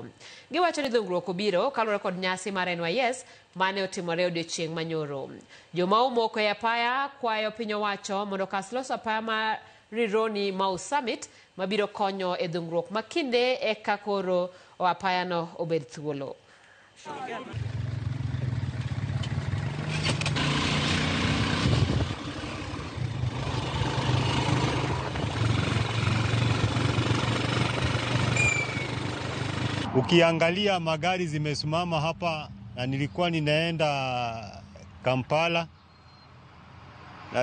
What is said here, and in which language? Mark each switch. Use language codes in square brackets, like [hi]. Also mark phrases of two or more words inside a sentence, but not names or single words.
[luo] Giwacho ni dhungruok obiro kaluwore kod nyasi mar NYS mane otimore odiochieng' manyoro. Joma omoko e apaya kwayo piny owacho mondo kas loso apaya ma Rironi Mau Summit mabiro konyo e dhungruok makinde eka koro apaya no obed thuolo. [sw] Ukiangalia magari zimesimama hapa, na nilikuwa ninaenda Kampala na